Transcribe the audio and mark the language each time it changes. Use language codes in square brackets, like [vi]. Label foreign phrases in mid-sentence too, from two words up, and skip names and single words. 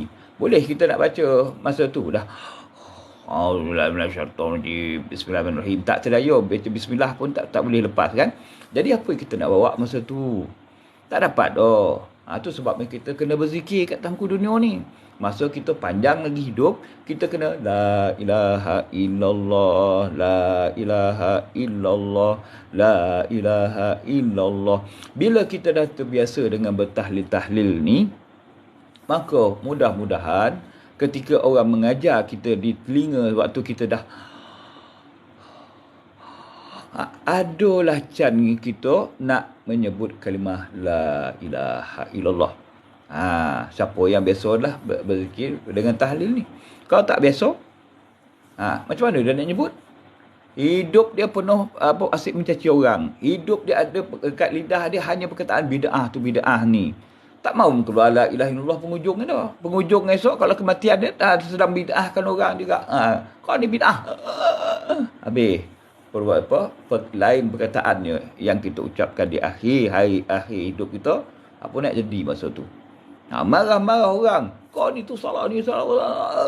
[ms] Boleh kita nak baca masa tu dah. Bismillahirrahmanirrahim. Tak sedaya baca bismillah pun tak boleh lepas kan. Jadi apa yang kita nak bawa masa tu? Tak dapat dah. Tu sebabnya kita kena berzikir kat tangku dunia ni. Masa kita panjang lagi hidup, kita kena [ar] لا إله إلا الله، لا إله إلا الله، لا إله إلا الله. [ms] Bila kita dah terbiasa dengan bertahlil-tahlil ni, maka mudah-mudahan ketika orang mengajar kita di telinga waktu kita dah adalah can kita nak menyebut kalimah [ar] لا إله إلا الله. [ms] Siapa yang biasa lah berzikir dengan tahlil ni. Kalau tak biasa, macam mana dia nak nyebut? Hidup dia penuh asyik mencaci orang. Hidup dia ada dekat lidah dia hanya perkataan bid'ah tu bid'ah ni. Tak mahu keluar [ar] لا إله إلا الله [ms] penghujung dah. Penghujung esok kalau kematian dia sedang bid'ahkan orang juga. Kau ni bid'ah. Habis. Lain perkataannya yang kita ucapkan di akhir hidup kita, apa nak jadi masa tu? Marah-marah orang. Kau ni tu salah ni salah.